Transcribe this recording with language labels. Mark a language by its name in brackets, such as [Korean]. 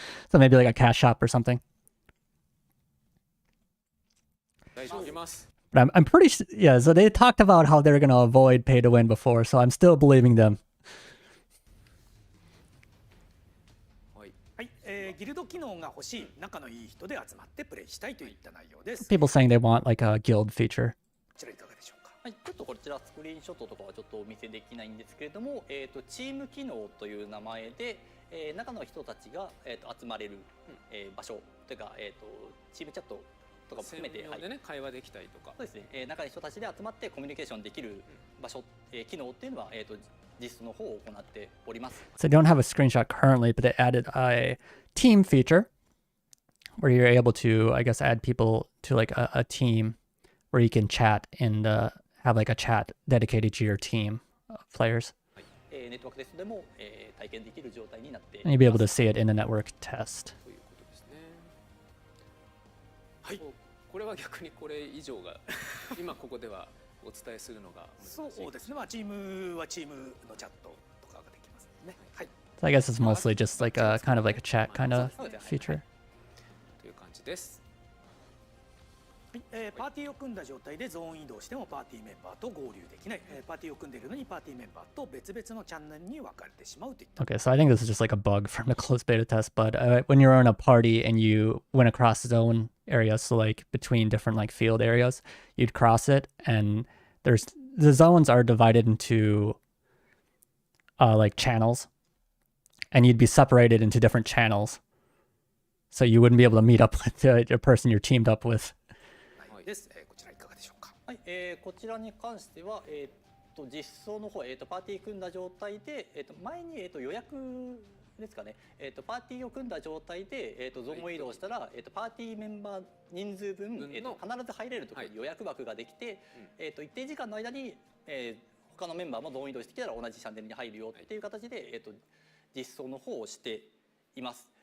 [English] So maybe like a cash shop or something. [Japanese] 大丈夫ます。 [English] But I'm pretty yeah, so they talked about how they're going to avoid pay to win before, so I'm still believing them. [Japanese] はい、ギルド機能が欲しい仲のいい人で集まってプレイしたいといった内容です。 [English] People saying they want like a guild feature. [Japanese] こちらいかがでしょうか。はい、ちょっとこちらスクリーンショットとかはちょっとお見せできないんですけれども、チーム機能という名前で、中の人たちが、集まれる、場所というか、チームチャットとかも含めて、専用でね、会話できたりとか。そうですね、中の人たちで集まってコミュニケーションできる場所、機能っていうのは、実装の方を行っております。 [English] So I don't have a screenshot currently, but they added a team feature where you're able to, I guess, add people to like a team where you can chat and have like a chat dedicated to your team of players. [Japanese] ネットワークテストでも、体験できる状態になってい [English] And [Japanese] ま [English] you'll be able to [Japanese] す。 [English] see it in the network test. [Japanese] ということですね。はい。これは逆にこれ以上が今ここではお伝えするのが難しい。そうですね。まあチームはチームのチャットとかができますね。はい。 [English] So I guess it's mostly just like a kind of like a chat kind of feature. [Japanese] という感じです。パーティーを組んだ状態でゾーン移動してもパーティーメンバーと合流できない、パーティーを組んでいるのにパーティーメンバーと別々のチャンネルに分かれてしまうといった [English] Okay, so I think this is just like a bug from the closed beta test, but when you're in a party and you went across zone areas, so like between different like field areas, you'd cross it, and the zones are divided into like channels, and you'd be separated into different channels, so you wouldn't be able to meet up with the person you're teamed up with. [Japanese] です。こちらいかがでしょうか。はい、こちらに関しては、実装の方、パーティー組んだ状態で、前に、予約ですかね、パーティーを組んだ状態で、ゾーン移動したら、パーティーメンバー人数分、必ず入れるところに予約枠ができて、一定時間の間に、他のメンバーもゾーン移動してきたら同じチャンネルに入るよっていう形で、実装の方をしています。